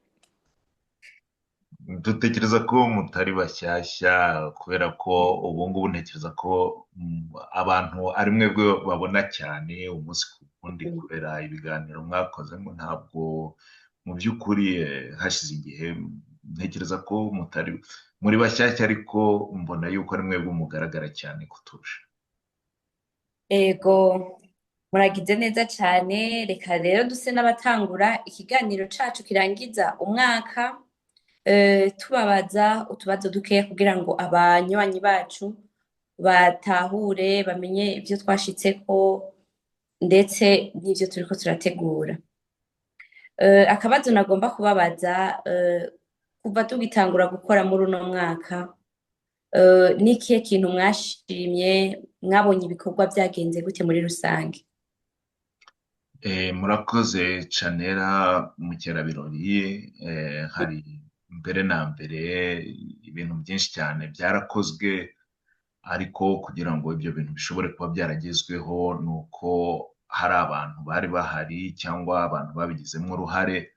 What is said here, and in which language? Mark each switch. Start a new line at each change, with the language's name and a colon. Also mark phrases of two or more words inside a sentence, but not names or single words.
Kinyarwanda: Dutekereza ko mutari bashyashya, kubera ko ubu ngubu ntekereza ko abantu ari mwebwe babona cyane umunsi ku wundi kubera ibiganiro mwakoze. Ntabwo mu by'ukuri hashize igihe, ntekereza ko muri bashyashya, ariko mbona yuko ari mwebwe mugaragara cyane kuturusha.
Rundi: Ego, muragize neza cyane, reka rero duse n'abatangura ikiganiro cacu kirangiza umwaka, tubabaza utubazo dukeya kugira ngo abanywanyi bacu batahure bamenye ivyo twashitseko ndetse n'ivyo turiko turategura. Akabazo nagomba kubabaza, kuva tugitangura gukora muri uno mwaka, ni ikihe kintu mwashimye, mwabonye ibikorwa vyagenze gute muri rusange? Murakoze Canera Mukerabirori.
Kinyarwanda: Hari mbere na mbere ibintu byinshi cyane byarakozwe, ariko kugira ngo ibyo bintu bishobore kuba byaragezweho ni uko hari abantu bari bahari cyangwa abantu babigizemo uruhare.